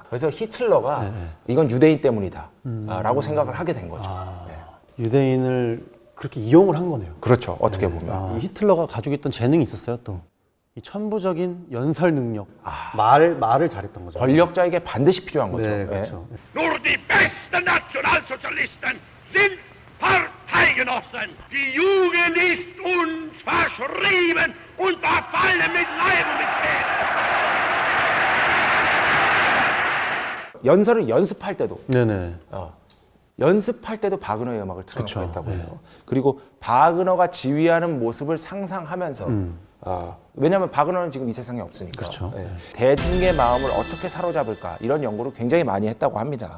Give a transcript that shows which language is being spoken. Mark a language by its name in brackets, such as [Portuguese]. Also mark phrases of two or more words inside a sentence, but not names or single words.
[Korean] 그래서 히틀러가 이건 유대인 때문이다 라고 생각을 하게 된 거죠. 네. 유대인을 그렇게 이용을 한 거네요. 그렇죠. 어떻게 보면. 이 히틀러가 가지고 있던 재능이 있었어요. 또 이 천부적인 연설 능력, 말을 잘했던 거죠. 권력자에게 반드시 필요한 거죠. 네, 그렇죠. [German] Nur die besten Nationalsozialisten sind Parteigenossen. Die Jugend ist uns verschrieben und verfallen mit Leib und mit Seele. [Korean] 연설을 연습할 때도 네네. 연습할 때도 바그너의 음악을 틀어놓고 그쵸, 했다고 네. 해요. 그리고 바그너가 지휘하는 모습을 상상하면서 왜냐하면 바그너는 지금 이 세상에 없으니까 그렇죠. 예. 대중의 마음을 어떻게 사로잡을까 이런 연구를 굉장히 많이 했다고 합니다.